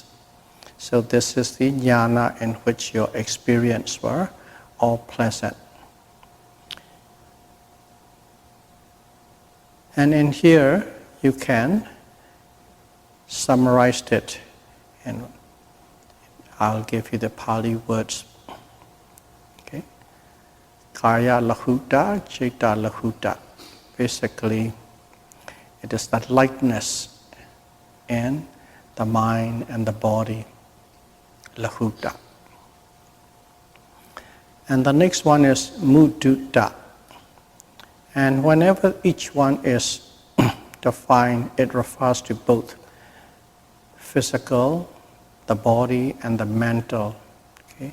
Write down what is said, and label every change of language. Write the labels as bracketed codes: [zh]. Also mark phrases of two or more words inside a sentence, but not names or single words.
[en] So this is the jnana in which your experience were all pleasant. And in here, you can summarize it, and I'll give you the Pali words. [pi] Kaya lahuta, citta lahuta. [en] Basically, it is that lightness in the mind and the body, lahuta. And the next one is mudita. And whenever each one is defined, it refers to both physical, the body, and the mental, okay?